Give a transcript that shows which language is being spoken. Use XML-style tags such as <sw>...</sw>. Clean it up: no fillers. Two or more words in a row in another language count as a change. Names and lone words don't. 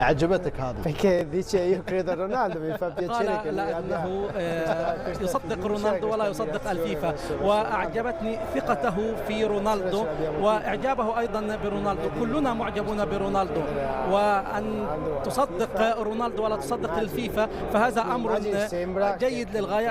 <ar>أعجبتك هذه؟</ar> <it>Perché dice io credo a Ronaldo, mi fa piacere</it> <ar>قال</ar> <it>che lui abbia</it> <ar>أنه يصدق رونالدو ولا يصدق الفيفا، وأعجبتني ثقته في رونالدو وإعجابه أيضا برونالدو. كلنا معجبون برونالدو، وأن تصدق رونالدو ولا تصدق الفيفا فهذا أمر جيد للغاية.</ar>